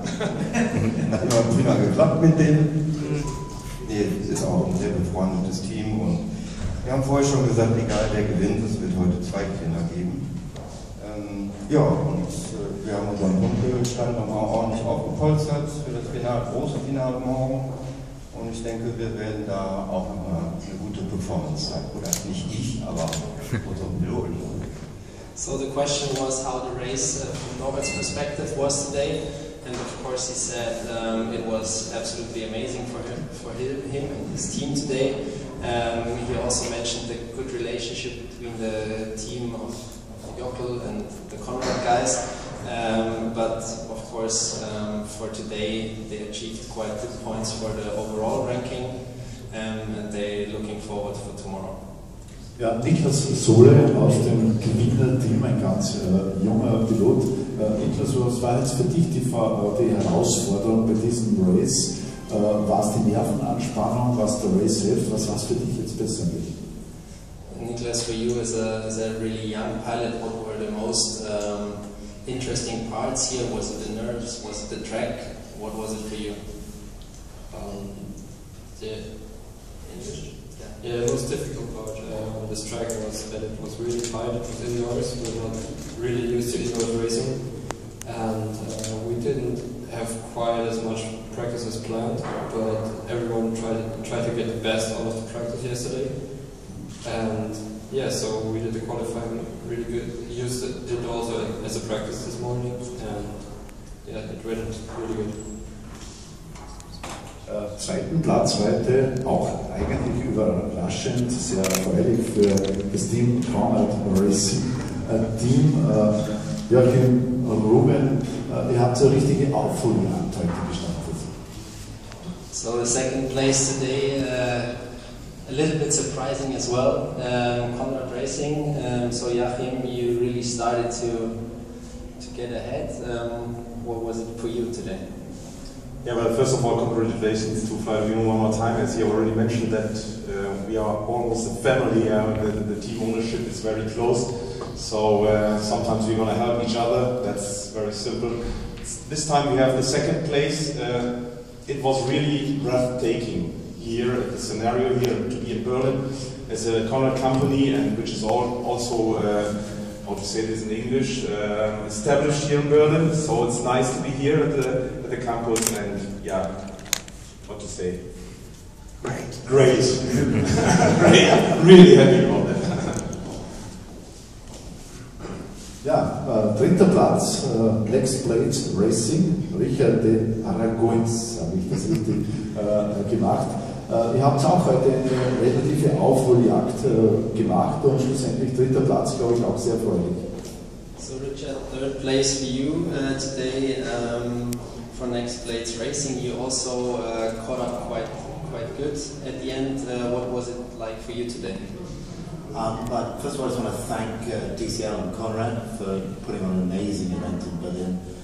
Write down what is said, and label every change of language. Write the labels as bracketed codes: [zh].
[de] Hat immer prima geklappt mit dem. Nee, ist auch ein sehr befreundetes Team und wir haben vorher schon gesagt, egal wer gewinnt, es wird heute 2 Gewinner geben. Ja, und wir haben unseren Punktestand nochmal ordentlich aufgepolstert für das große Finale morgen. Und ich denke, wir werden da auch nochmal eine gute Performance zeigen. Oder nicht ich, aber unsere Piloten. [en] So the question was how the race from Norbert's perspective was today, and of course he said it was absolutely amazing for him and his team today. He also mentioned the good relationship between the team of Jockel and the Conrad guys, but of course for today they achieved quite good points for the overall ranking, and they're looking forward for tomorrow. [de] Ja, Niklas Sohle aus dem Gewinnerteam, ein ganz junger Pilot. Niklas, was war jetzt für dich die Herausforderung bei diesem Race? War es die Nervenanspannung, was der Race selbst, was war es für dich jetzt persönlich? [en] Niklas, for you as a really young pilot, what were the most interesting parts here? Was it the nerves? Was it the track? What was it for you? Yeah, the most difficult part of this track was that it was really tight, it was indoors, we were not really used to indoors racing, and we didn't have quite as much practice as planned, but everyone tried to get the best out of the practice yesterday, and yeah, so we did the qualifying really good, used it also as a practice this morning, and yeah, it went really good. [de] Zweiten Platz heute, auch eigentlich überraschend, sehr erfreulich für das Team Conrad Racing Team. Joachim, Ruben, ihr habt so richtige Aufholjagd heute gestartet. [en] So the second place today, a little bit surprising as well. Conrad Racing. So Joachim, you really started to get ahead. What was it for you today? Yeah, well, first of all, congratulations to Flavio one more time. As he already mentioned that we are almost a family. The team ownership is very close. So sometimes we're going to help each other. That's very simple. This time we have the second place. It was really breathtaking here, the scenario here to be in Berlin as a Conrad company, and which is also, how to say this in English, established here in Berlin. So it's nice to be here at the campus, and yeah, what to say? Great. Great. Really happy about that. [de] Ja, dritter Platz, Next Place Racing, Richard de Aragoins, habe ich das richtig gemacht. Ihr habt auch heute eine relative Aufholjagd gemacht und schlussendlich dritter Platz, glaube ich, auch sehr erfreulich. [en] So Richard, third place for you today for Next Place Racing. You also caught up quite good at the end. What was it like for you today? But first of all, I just want to thank DCL and Conrad for putting on an amazing event in Berlin.